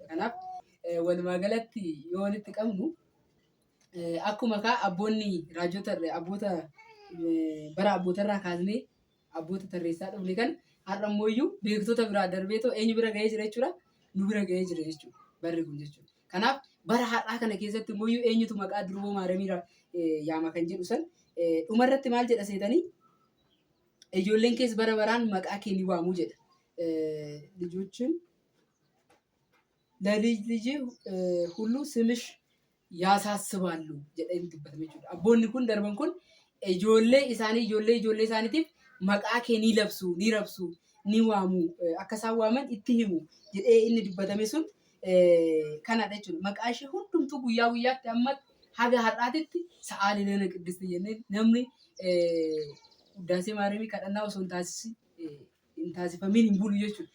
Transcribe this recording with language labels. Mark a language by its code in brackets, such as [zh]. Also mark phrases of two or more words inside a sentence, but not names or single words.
[om] Kanaaf walumaa galatti yoo walitti qabnu akkuma abboonni raajota abboota bara abbootarraa kaasnee abboota tarreessaa dhufne kan har'a immoo beektota biraa darbeetoo eenyu bira ga'ee jira jechuudha. Nu bira ga'ee jira jechuudha barri kun jechuudha. Kanaaf bara har'aa kana keessatti immoo eenyutu maqaa Durboo Maaramiirraa yaama kan jedhu san dhumarratti maal jedha seetanii ijoolleen keessa bara baraan maqaa kee ni waamuu jedha. [am] ልጆችን ለልጅ ልጅ ሁሉ ስምሽ ያሳስባሉ jedhee dubbatame jechuudha. [om] Abboonni kun darban kun ijoollee isaaniitiif maqaa kee ni labsu, ni rabsu, ni waamu, akka isaan waaman itti himu jedhee inni dubbatame sun kanadha jechuudha. Maqaa ishee hundumtuu guyyaa guyyaatti amma haga har'aatitti sa'aa Liilana Qiddisti jennee namni Uddaasee Maariyaamii kadhannaa osoo hin taasifamiin hin bulu jechuudha.